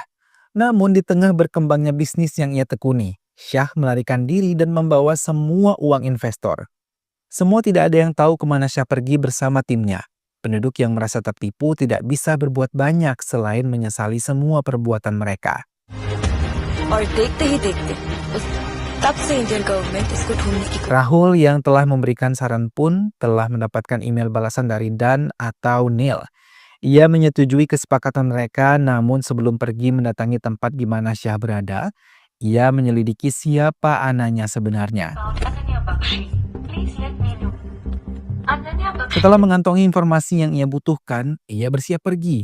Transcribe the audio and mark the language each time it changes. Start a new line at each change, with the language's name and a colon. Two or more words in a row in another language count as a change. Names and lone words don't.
Indonesian: Namun di tengah berkembangnya bisnis yang ia tekuni, Shah melarikan diri dan membawa semua uang investor. Semua tidak ada yang tahu kemana Shah pergi bersama timnya. Penduduk yang merasa tertipu tidak bisa berbuat banyak selain menyesali semua perbuatan mereka.
Hindi: और देखते ही देखते तब से
English: Indian government
Hindi: इसको ढूंढने की
Indonesian: Rahul yang telah memberikan saran pun telah mendapatkan email balasan dari Dan atau Neil. Ia menyetujui kesepakatan mereka, namun sebelum pergi mendatangi tempat di mana Shah berada, ia menyelidiki siapa Ananya sebenarnya. Setelah mengantongi informasi yang ia butuhkan, ia bersiap pergi.